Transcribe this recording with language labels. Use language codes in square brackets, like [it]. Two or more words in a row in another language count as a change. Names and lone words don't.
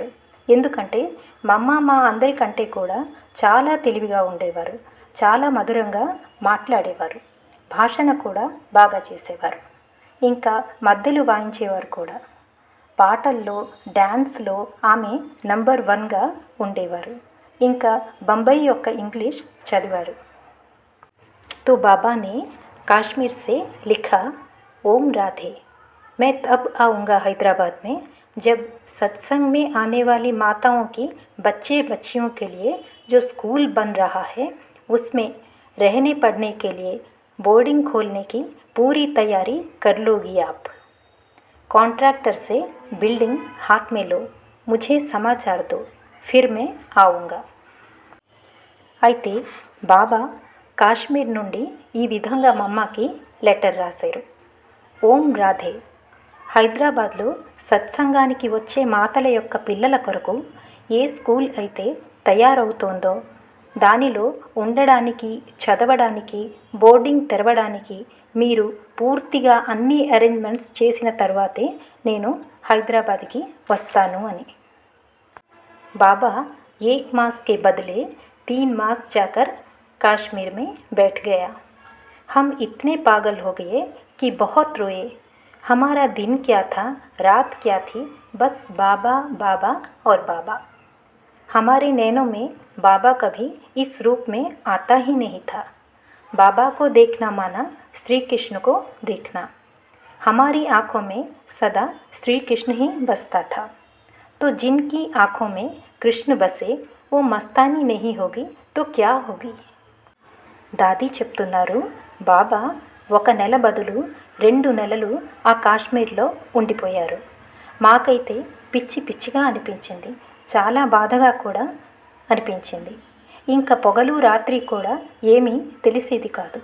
[te] ఎందుకంటే మమ్మ మా అందరికంటే కూడా చాలా తెలివిగా ఉండేవారు, చాలా మధురంగా మాట్లాడేవారు, భాషణ కూడా బాగా చేసేవారు, ఇంకా మద్దెలు వాయించేవారు కూడా. పాటల్లో డ్యాన్స్లో ఆమె నంబర్ 1గా ఉండేవారు. ఇంకా बम्बई యొక్క ఇంగ్లీష్ చదివారు. [hi] तो बाबा ने कश्मीर से लिखा, ओम राधे, मैं तब आऊँगा हैदराबाद में जब सत्संग में आने वाली माताओं की बच्चे बच्चियों के लिए जो स्कूल बन रहा है उसमें रहने पढ़ने के लिए बोर्डिंग खोलने की पूरी तैयारी कर लोगी आप. कॉन्ट्रैक्टर से बिल्डिंग हाथ में लो, मुझे समाचार दो, फिर मैं आऊँगा. [te] అయితే బాబా కాశ్మీర్ నుండి ఈ విధంగా మమ్మకి లెటర్ రాశారు. ఓం రాధే, హైదరాబాద్లో సత్సంగానికి వచ్చే మాతల యొక్క పిల్లల కొరకు ఏ స్కూల్ అయితే తయారవుతోందో దానిలో ఉండడానికి, చదవడానికి, బోర్డింగ్ తెరవడానికి మీరు పూర్తిగా అన్ని అరేంజ్మెంట్స్ చేసిన తర్వాతే నేను హైదరాబాద్కి వస్తాను అని. [hi] బాబా 1 मास के बदले 3 मास जाकर कश्मीर में बैठ गया. हम इतने पागल हो गए कि बहुत रोए. हमारा दिन क्या था, रात क्या थी, बस बाबा बाबा और बाबा. हमारे नैनों में बाबा कभी इस रूप में आता ही नहीं था. बाबा को देखना माना श्री कृष्ण को देखना. हमारी आँखों में सदा श्री कृष्ण ही बसता था. तो जिनकी आँखों में कृष्ण बसे वो मस्तानी नहीं होगी तो क्या होगी. [te] దాది చెప్తున్నారు, బాబా 1 నెల బదులు 2 నెలలు ఆ కాశ్మీర్లో ఉండిపోయారు. మాకైతే పిచ్చి పిచ్చిగా అనిపించింది, చాలా బాధగా కూడా అనిపించింది. ఇంకా పొగలు రాత్రి కూడా ఏమీ తెలిసేది కాదు.